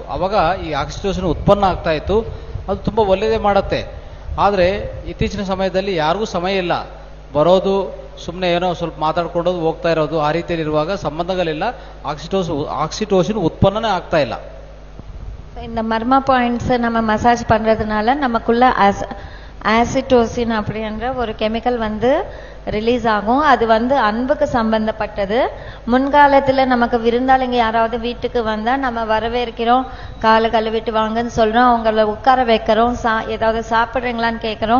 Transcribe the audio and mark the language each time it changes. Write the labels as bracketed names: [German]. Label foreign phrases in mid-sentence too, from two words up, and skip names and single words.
[Kannada] ಅವಾಗ ಈ ಆಕ್ಸಿಟೋಸಿನ್ ಉತ್ಪನ್ನ ಆಗ್ತಾ ಇತ್ತು. ಅದು ತುಂಬ ಒಳ್ಳೆಯದೇ ಮಾಡುತ್ತೆ. ಆದರೆ ಇತ್ತೀಚಿನ ಸಮಯದಲ್ಲಿ ಯಾರಿಗೂ ಸಮಯ ಇಲ್ಲ, ಬರೋದು ಸುಮ್ಮನೆ ಏನೋ ಸ್ವಲ್ಪ ಮಾತಾಡ್ಕೊಂಡೋದು ಹೋಗ್ತಾ ಇರೋದು, ಆ ರೀತಿಯಲ್ಲಿ ಇರುವಾಗ ಸಂಬಂಧಗಳಿಲ್ಲ, ಆಕ್ಸಿಟೋಸಿನ್ ಉತ್ಪನ್ನನೇ ಆಗ್ತಾ ಇಲ್ಲ. [Tamil] இந்த மர்ம பாயிண்ட்ஸ் நம்ம மசாஜ் பண்றதுனால நமக்குள்ள ஆசிட்டோசின் அப்படின்ற ஒரு [English] chemical release [Tamil] ஆகும். அது அன்புக்கு சம்பந்தப்பட்டது. முன்காலத்துல நமக்கு விருந்தாளிங்க யாராவது வீட்டுக்கு வந்தா நம்ம வரவேற்கிறோம், காலை கழுவிட்டு வாங்கன்னு சொல்றோம், அவங்கள உட்கார வைக்கிறோம், ஏதாவது சாப்பிடுறீங்களான்னு கேட்கிறோம்.